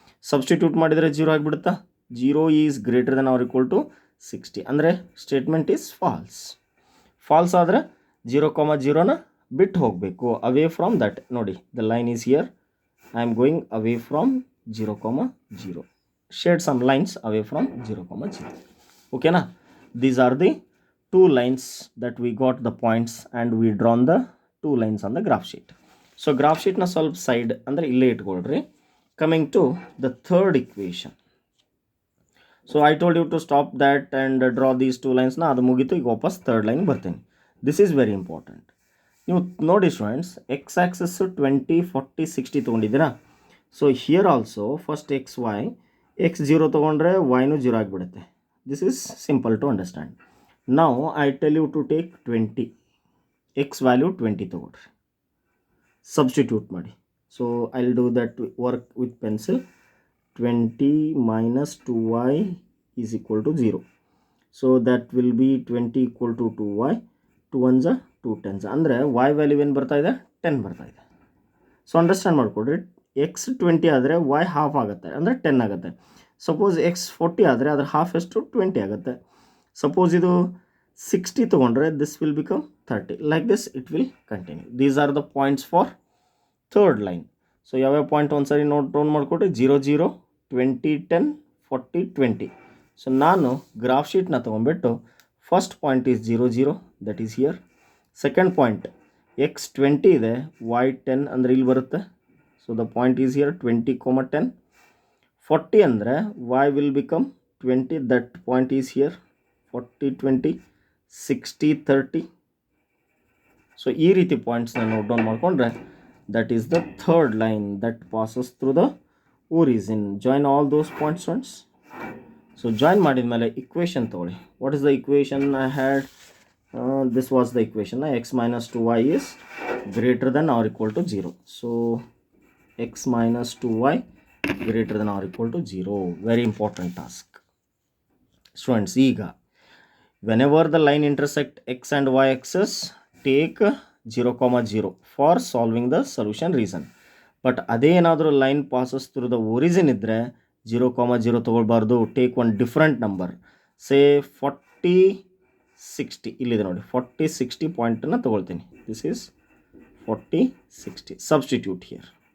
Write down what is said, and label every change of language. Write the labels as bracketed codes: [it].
[kn] Substitute ಮಾಡಿದರೆ 0 ಆಗಿಬಿಡುತ್ತಾ. [en] 0 is greater than or equal to 60 ಅಂದರೆ statement is false. [kn] Falls ಆದರೆ 0,0ನ ಬಿಟ್ಟು ಹೋಗಬೇಕು, ಅವೇ ಫ್ರಾಮ್ ದಟ್. [en] ನೋಡಿ the line is here, I am going away from 0,0. Shade some lines away from 0,0. Okay na? These are the two lines that we got the points and we drawn the two lines on the graph sheet. [kn] So graph sheet na solve side andre ille itkoldri. [en] Coming to the third equation. So I told you to stop that and draw these two lines na, [kn] adu mugitu ಈಗ ವಾಪಸ್ [en] third line ಬರ್ತೇನೆ. This is very important. [kn] ನೀವು ನೋಡಿ students, X access 20, 40, 60 ತೊಗೊಂಡಿದ್ದೀರಾ. So here also first X Y, X 0 ತೊಗೊಂಡ್ರೆ wine 0 ಆಗಿಬಿಡುತ್ತೆ. [en] This is simple to understand. ನಾವು I tell you to take 20, [kn] X value 20 ತೊಗೊಳ್ರಿ, substitute ಮಾಡಿ. [en] So I will do that work with pencil. 20 minus 2y is equal to 0. So that will be 20 equal to 2y. 2 ones are 2 tens. [kn] ಅಂದರೆ y value ಏನು ಬರ್ತಾ ಇದೆ, 10 ಬರ್ತಾ ಇದೆ. [en] so understand [kn] ಮಾಡಿಕೊಡ್ರಿ, X 20 ಆದರೆ y ಹಾಫ್ ಆಗುತ್ತೆ, ಅಂದರೆ 10 ಆಗುತ್ತೆ. ಸಪೋಸ್ ಎಕ್ಸ್ 40 ಆದರೆ ಅದರ ಹಾಫ್ ಎಷ್ಟು 20 ಆಗುತ್ತೆ. [en] Suppose ಇದು 60 ತೊಗೊಂಡ್ರೆ this will become 30. Like this it will continue. These are the points for third line. [kn] So ಯಾವ್ಯಾವ ಪಾಯಿಂಟ್ ಒಂದು ಸರಿ ನೋಟ್ ಮಾಡಿಕೊಟ್ರೆ 0, 0, 20, 10, 40, 20. [en] So ನಾನು graph ಶೀಟ್ನ ತೊಗೊಂಡ್ಬಿಟ್ಟು first point is 0, 0, that is here. [kn] Second point X 20 ಇದೆ, y 10 ಅಂದರೆ ಇಲ್ಲಿ ಬರುತ್ತೆ. [en] So the point is here 20, 10. 40 ಅಂದರೆ y will become 20, that point is here 40, 20, 60, 30. So ಈ ರೀತಿ ಪಾಯಿಂಟ್ಸ್ನ note down ಮಾಡಿಕೊಂಡ್ರೆ that is the third line that passes through the origin. Join all those points once. So join [kn] ಮಾಡಿದ್ಮೇಲೆ [en] equation [kn] ತಗೊಳ್ಳಿ. [en] What is the equation I had? This was the equation. X minus 2y is greater than or equal to 0. So x minus 2y greater than or equal to 0. Very important task. Students, ಈಗ whenever the line intersect x and y axis, take 0, 0 for solving the solution reason. But ಅದೇ ಏನಾದರೂ line passes through the origin [kn] ಇದ್ದರೆ 0, 0 ತೊಗೊಳ್ಬಾರ್ದು. [en] Take one different number. Say 40, 60 [kn] ಇಲ್ಲಿದೆ ನೋಡಿ. [en] 40, 60 ಪಾಯಿಂಟನ್ನು ತೊಗೊಳ್ತೀನಿ. This is 40, 60. Substitute here.